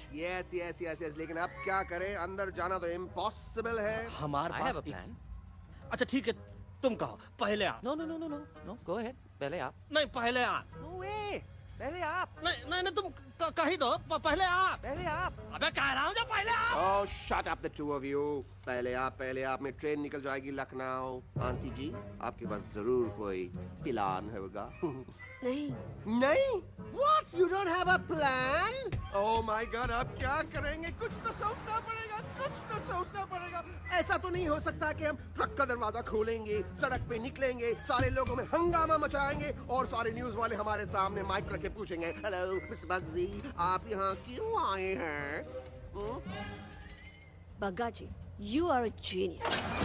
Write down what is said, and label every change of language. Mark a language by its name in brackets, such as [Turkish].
[English] yes yes yes yes, [Hindi] लेकिन अब क्या करें? अंदर जाना तो इम्पॉसिबल है। हमारे [English] I have [Hindi] pass [English] a plan. [Hindi] अच्छा ठीक है, तुम कहो, पहले आप। [English] No no no no no no, go ahead. [Hindi] पहले आप। नहीं, पहले आप। [English] No way. [Hindi] पहले आप। नहीं नहीं नहीं, तुम कह ही दो, पहले आप। पहले आप। अबे कह रहा हूँ जो पहले आप। [English] Oh, shut up the two of you. [Hindi] पहले आप में ट्रेन निकल जाएगी लखनऊ। आंटी जी, आपके पास जरूर कोई प्लान होगा। नहीं नहीं? [English] What? You don't have a plan? Oh my God, [Hindi] अब क्या करेंगे? कुछ तो सोचना पड़ेगा, कुछ तो सोचना पड़ेगा। ऐसा तो नहीं हो सकता कि हम ट्रक का दरवाजा खोलेंगे, सड़क पे निकलेंगे, सारे लोगों में हंगामा मचाएंगे और सारे न्यूज वाले हमारे सामने माइक रख के पूछेंगे, हेलो मिस्टर बग्जी, आप यहाँ क्यों आए हैं? [English] Bagga ji, you are a genius.